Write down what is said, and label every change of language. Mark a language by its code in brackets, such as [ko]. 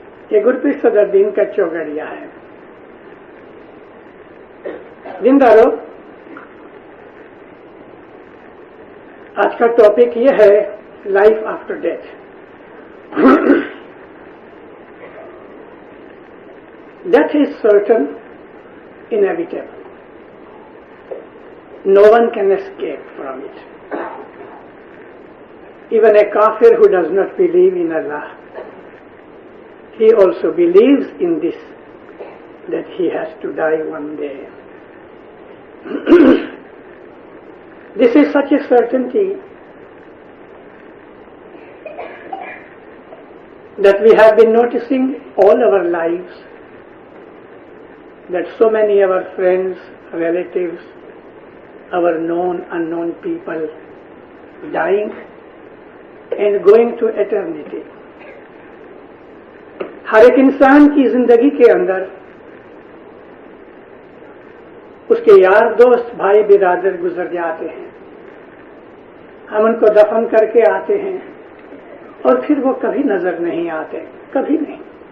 [ur] یہ گرپریت صدر دین کا چوگڑیا ہے. دیندارو، آج کا ٹاپک یہ ہے [en] Life after death. Death is certain, inevitable. No one can escape from it. Even a kafir who does not believe in Allah, he also believes in this, that he has to die one day. This is such a certainty that we have been noticing all our lives, that so many of our friends, relatives, our known, unknown people dying and going to eternity. [ur] ہر ایک انسان کی زندگی کے اندر اس کے یار دوست بھائی برادر گزر جاتے ہیں. ہم ان کو دفن کر کے آتے ہیں اور پھر وہ کبھی نظر نہیں آتے، کبھی نہیں.